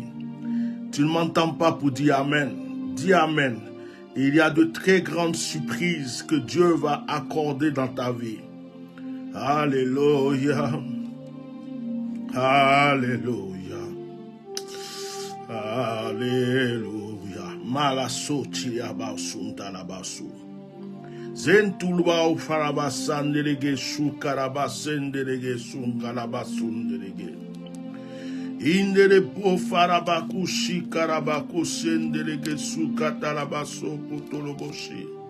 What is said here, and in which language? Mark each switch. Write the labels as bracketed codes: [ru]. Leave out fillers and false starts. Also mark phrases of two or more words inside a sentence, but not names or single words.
[fr] Tu ne m'entends pas pour dire Amen. Dis Amen. Il y a de très grandes surprises que Dieu va accorder dans ta vie. Alléluia. Alléluia. Alléluia. Malasoti abasunda labasu. Zentulba ufarabasandelege sukarabasendelege sungalabasundelege. Indele po farabakushi karabakusendelege sukatalabaso kutoloboshi.